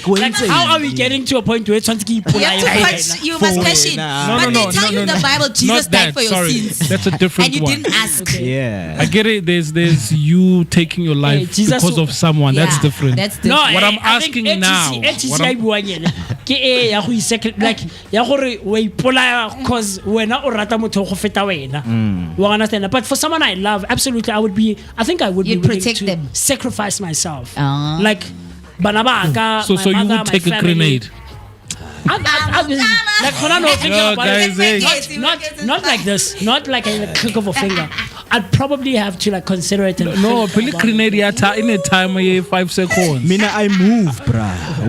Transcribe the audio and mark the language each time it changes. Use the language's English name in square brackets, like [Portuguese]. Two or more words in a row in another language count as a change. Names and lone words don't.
[English] how are we getting to a point where it's on to keep You must question. But they tell you in the Bible Jesus died for your sins. That's a different And you one. didn't ask. Yeah. I get it. There's you taking your life Jesus because of someone. Yeah, That's different. that's different. No, What I'm asking now. What I'm- [Northern Sotho] ke e ya go like ya gore wa ipolaya cause wena o rata motho go feta wena. [English] You understand? But for someone I love, absolutely I think I would You'd be willing protect to them. sacrifice myself. Ah. [Northern Sotho] Like bana ba ka, [English] So my you mother, would my take a family. grenade. Like when I know thinking Oh, about guys, it, not like this, not like a click of a finger. I'd probably have to like consider it. And No, think pili about grenade yata in a time of 5 seconds. Mina, I move, bruh.